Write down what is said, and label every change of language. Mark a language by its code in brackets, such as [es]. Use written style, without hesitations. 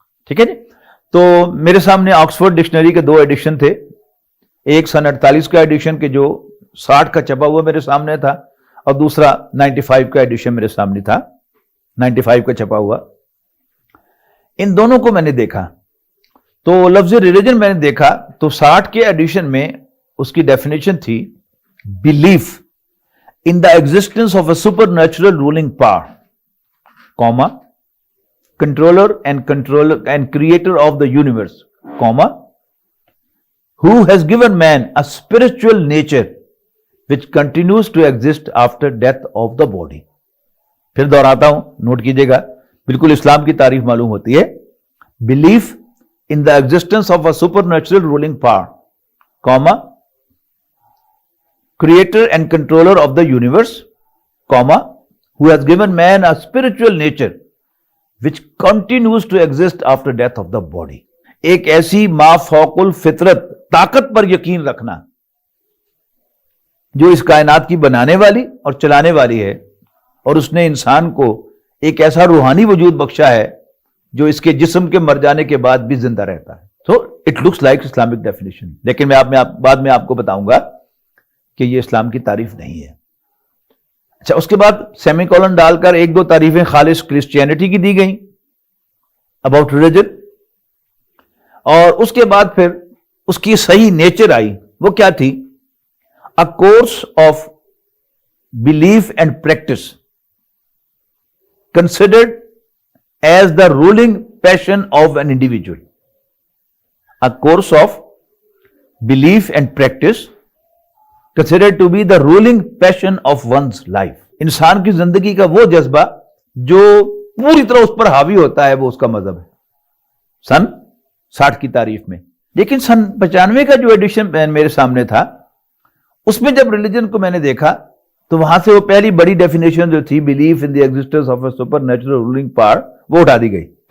[ur] ٹھیک ہے جی؟ تو میرے سامنے آکسفورڈ ڈکشنری کے 2 ایڈیشن تھے، ایک سن 48 کا ایڈیشن کہ جو 60 کا چھپا ہوا میرے سامنے تھا، اور دوسرا 95 کا ایڈیشن میرے سامنے تھا، 95 کا چھپا ہوا۔ ان دونوں کو میں نے دیکھا تو لفظ ریلیجن میں نے دیکھا تو 60 کے ایڈیشن میں اس کی ڈیفینیشن تھی belief [en] in the existence of a supernatural ruling power, comma, controller and creator of the universe, comma, who has given man a spiritual nature which continues to exist after death of the body. [ur] پھر دوہراتا ہوں, note کیجیے گا, بالکل اسلام کی تعریف معلوم ہوتی ہے. [en] Belief in the existence of a supernatural ruling power, comma, creator and controller of the universe, comma, who has given man a spiritual nature which continues to exist after death of the body. [ur] ایک ایسی ما فوق الفطرت طاقت پر یقین رکھنا جو اس کائنات کی بنانے والی اور چلانے والی ہے, اور اس نے انسان کو ایک ایسا روحانی وجود بخشا ہے جو اس کے جسم کے مر جانے کے بعد بھی زندہ رہتا ہے. [en] So it looks like Islamic definition, [ur] لیکن میں بعد میں آپ کو بتاؤں گا کہ یہ اسلام کی تعریف نہیں ہے. اچھا, اس کے بعد سیمی کولن ڈال کر ایک دو تعریفیں خالص کرسچینٹی کی دی گئیں اباؤٹ ریلیجن, اور اس کے بعد پھر اس کی صحیح نیچر آئی. وہ کیا تھی؟ [en] A course of belief and practice considered as the ruling passion of an individual. A course of belief and practice considered to be the ruling passion of one's life. [ur] انسان کی زندگی کا وہ جذبہ جو پوری طرح اس پر حاوی ہوتا ہے, وہ اس کا مذہب ہے. سن 60 کی تعریف میں. لیکن سن 95 کا جو ایڈیشن میرے سامنے تھا, اس میں جب ریلیجن کو میں نے دیکھا تو وہاں سے وہ پہلی بڑی ڈیفینیشن جو تھی, [en] belief in the existence of a supernatural ruling power, [ur] وہ اٹھا دی گئی.